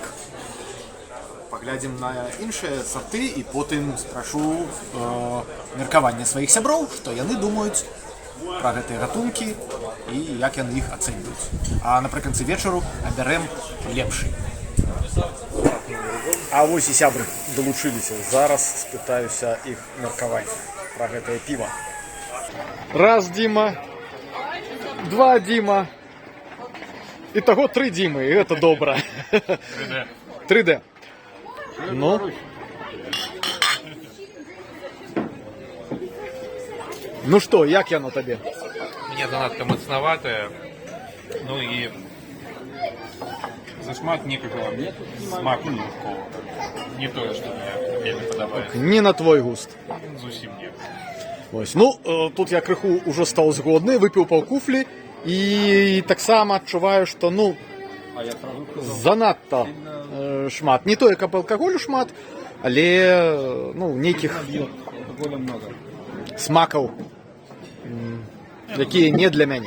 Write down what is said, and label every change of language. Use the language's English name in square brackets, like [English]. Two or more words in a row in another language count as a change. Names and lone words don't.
[Belarusian] Паглядзім на іншыя сарты і потым спрашу меркаванне сваіх сяброў, што яны думаюць пра гэтыя гатункі і як яны іх ацэньваюць. А напрыканцы вечару абярэм лепшы. А вось і сябры далучыліся. Зараз спытаюся іх меркаванне пра гэтае піва. [Russian] Раз Дима, два Дима, итого 3 Димы, и это добро. 3D. Ну. Ну что, [Belarusian] як яно табе? Мне занадто мацноватое, ну и зашмат некого смаку никакого. [Russian] Не то, что мне вельмі подобается. [Belarusian] Не на твой густ. Зусім не. Ось, ну, тут я крыху ўжо стаў згодны, выпіў паўкуфлі і таксама адчуваю, што, ну, занадта шмат. Не тое, каб алкаголю шмат, але, ну, нейкіх смакаў, якія не для мяне.